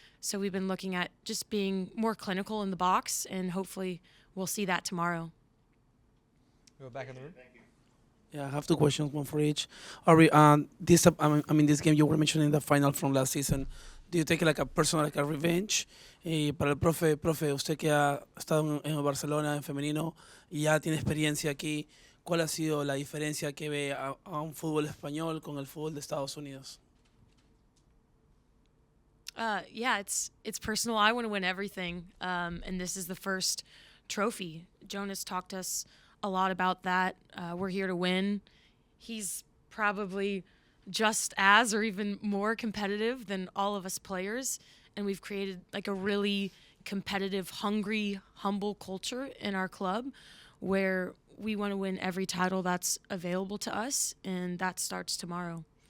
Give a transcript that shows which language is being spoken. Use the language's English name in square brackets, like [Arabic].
[English] So we've been looking at just being more clinical in the box, and hopefully we'll see that tomorrow. Go back in the room. Thank you. Yeah, I have two questions, one for each. Aubrey, this game you were mentioning the final from last season. Do you take it like a personal, like a revenge? [Spanish] Para el profe, usted que ha estado en Barcelona en femenino y ya tiene experiencia aquí, ¿cuál ha sido la diferencia que ve a un fútbol español con el fútbol de Estados Unidos? [English] Yeah, it's personal. I want to win everything, and this is the first trophy. Jonas talked to us a lot about that. We're here to win. He's probably just as or even more competitive than all of us players, and we've created like a really competitive, hungry, humble culture in our club where we want to win every title that's available to us, and that starts tomorrow.